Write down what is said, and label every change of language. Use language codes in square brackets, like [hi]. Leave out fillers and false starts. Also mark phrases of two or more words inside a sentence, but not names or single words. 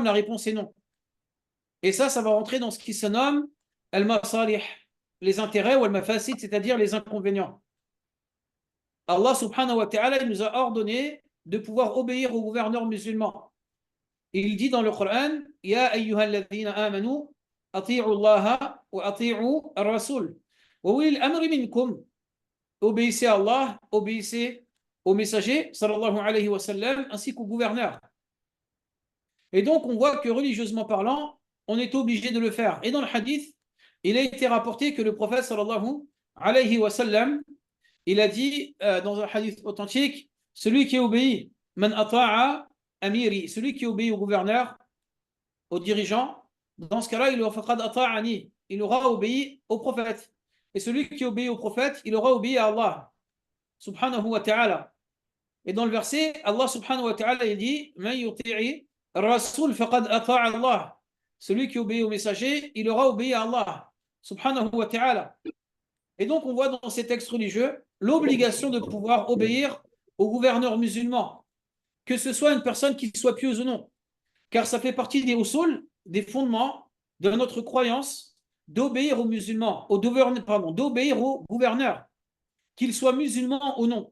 [fr] La réponse est non. Et ça va rentrer dans ce qui se nomme al-masalih, les intérêts ou al-mafasid, c'est-à-dire les inconvénients. Allah [ar] سبحانه وتعالى [fr] il nous a ordonné de pouvoir obéir aux gouverneurs musulmans. Il dit dans le Coran, [ar] يا أيها الذين آمنوا، أطيعوا الله وأطيعوا الرسول. وأولي الأمر منكم. [fr] Obéissez à Allah, obéissez au messager, [ar] صلى الله عليه وسلم, [fr] ainsi qu'au gouverneur. Et donc, on voit que religieusement parlant, on est obligé de le faire. Et dans le hadith, il a été rapporté que le prophète, [ar] صلى الله عليه وسلم, [fr] il a dit dans un hadith authentique, celui qui obéit, [ar] من أطاع أميري, [fr] celui qui obéit au gouverneur, au dirigeant, dans ce cas-là, il aura obéi au prophète. Et celui qui obéit au prophète, il aura obéi à Allah, [ar] سبحانه وتعالى. [fr] Et dans le verset, Allah [ar] سبحانه وتعالى, [fr] il dit, [ar] من يطع رسول فقد أطاع الله. [fr] Celui qui obéit au messager, il aura obéi à Allah, [ar] سبحانه وتعالى. [fr] Et donc, on voit dans ces textes religieux l'obligation de pouvoir obéir au gouverneur musulman, que ce soit une personne qui soit pieuse ou non. Car ça fait partie des usul, des fondements de notre croyance d'obéir aux musulmans, d'obéir aux gouverneurs, qu'ils soient musulmans ou non.